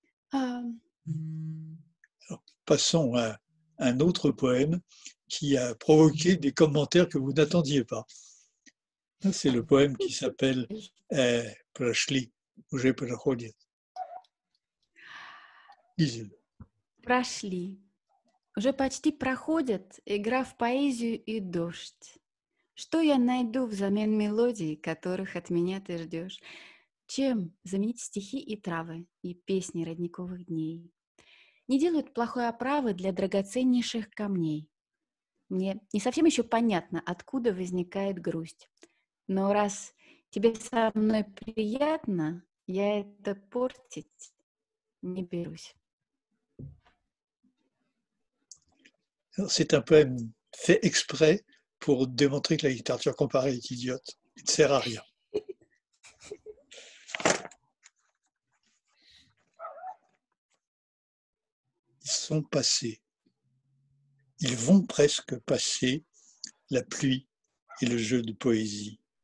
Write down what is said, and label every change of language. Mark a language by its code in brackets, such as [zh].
[fr] Alors, passons à un autre poème qui a provoqué des commentaires que vous n'attendiez pas. C'est le poème qui s'appelle [ru] «Прошли, уже проходит». [fr] Lisez-le. [ru] Прошли. Уже почти проходят, игра в поэзию и дождь. Что я найду взамен мелодий, которых от меня ты ждешь? Чем заменить стихи и травы, и песни родниковых дней? Не делают плохой оправы для драгоценнейших камней. Мне не совсем еще понятно, откуда возникает грусть. Но раз тебе со мной приятно, я это портить не берусь. [fr] C'est un poème fait exprès pour démontrer que la littérature comparée est idiote. Il ne sert à rien. Ils sont passés. Ils vont presque passer la pluie et le jeu de poésie.